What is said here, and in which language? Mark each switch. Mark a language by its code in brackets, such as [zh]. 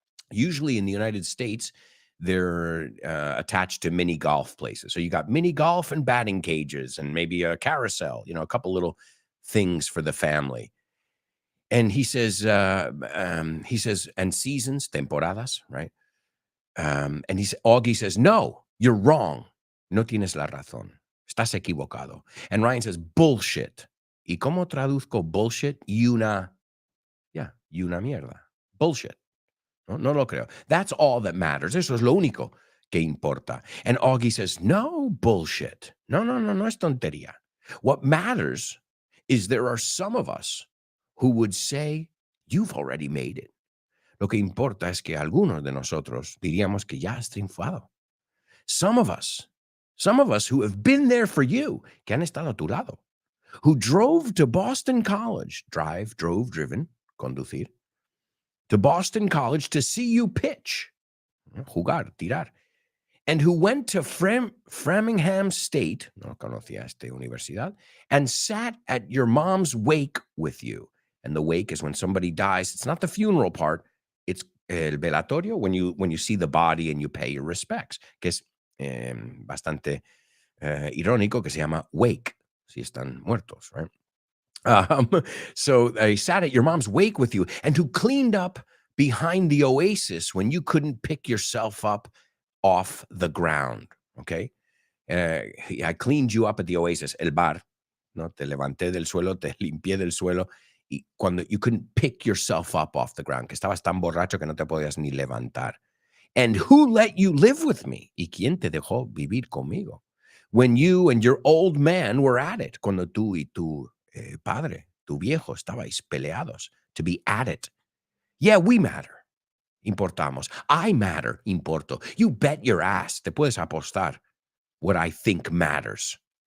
[en] Usually in the United States, they're attached to mini golf places. So you got mini golf and batting cages and maybe a carousel, a couple little things for the family. And he says, and seasons, temporadas, right? And Augie says, no, you're wrong. [es] No tienes la razón. Estás equivocado. [en] And Ryan says, bullshit. [es] ¿Y cómo traduzco bullshit? Y una mierda. Bullshit. No lo creo. [en] That's all that matters. [es] Eso es lo único que importa. [en] And Augie says, no, bullshit. [es] No es tontería. [en] What matters is there are some of us who would say, you've already made it. [es] Lo que importa es que algunos de nosotros diríamos que ya has triunfado. [en] Some of us Some of us who have been there for you, [es] que han estado a tu lado, [en] who drove to Boston College, driven, conducir, to Boston College to see you pitch, [es] jugar, tirar, [en] and who went to Framingham State, [es] no conocía esta universidad, [en] and sat at your mom's wake with you. And the wake is when somebody dies. It's not the funeral part. It's [es] el velatorio, [en] when you see the body and you pay your respects, [es] que es bastante irónico, que se llama wake, si están muertos, [en] right? So they sat at your mom's wake with you, and who cleaned up behind the oasis when you couldn't pick yourself up off the ground, okay? I cleaned you up at the oasis, [es] el bar, no? Te levanté del suelo, te limpié del suelo, y cuando [en] you couldn't pick yourself up off the ground, [es] que estabas tan borracho que no te podías ni levantar. [en] And who let you live with me? [es] ¿Y quién te dejó vivir conmigo? [en] When you and your old man were at it, [es] cuando tú y tu padre, tu viejo, estabais peleados, [en] to be at it. Yeah, we matter. [es] Importamos. [en] I matter. [es] Importo. [en] You bet your ass. [es] Te puedes apostar [en] what I think matters.